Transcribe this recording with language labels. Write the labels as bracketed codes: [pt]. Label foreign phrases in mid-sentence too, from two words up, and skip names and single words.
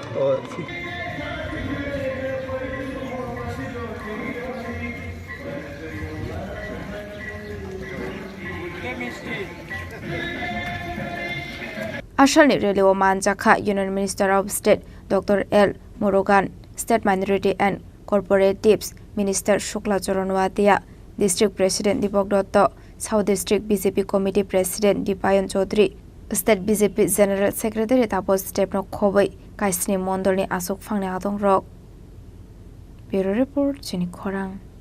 [trp] Ashalni Rally wo Manjakha [en] Union Minister of State Dr. L. Morgan, State Minority and Cooperatives Minister Shukla Choronwatia, District President Deepak Dutta, South District BJP Committee President Dipayon Chaudhary, State BJP General Secretary Tapos Debno [trp] Khoboi, Kaisni Mondolni Asok Phangni Adong Rok. [en] Bureau Report, Chini Khorang.